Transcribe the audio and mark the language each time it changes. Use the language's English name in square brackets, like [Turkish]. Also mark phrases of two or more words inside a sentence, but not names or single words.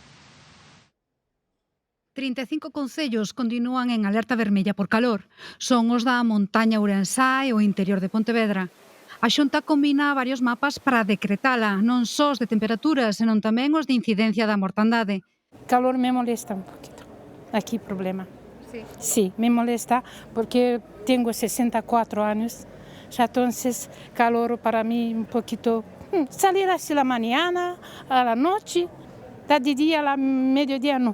[Galician] 35 concellos continúan en alerta vermella por calor. Son os da montaña ourensá e o interior de Pontevedra. A Xunta combina varios mapas para decretala, non só os de temperaturas, senón tamén os de incidencia da mortandade. [Spanish] Calor me molesta un poquito, aquí problema. Sí, me molesta porque tengo 64 años, ya entonces calor para mí un poquito, salir así la mañana, a la noche, de día a la mediodía no.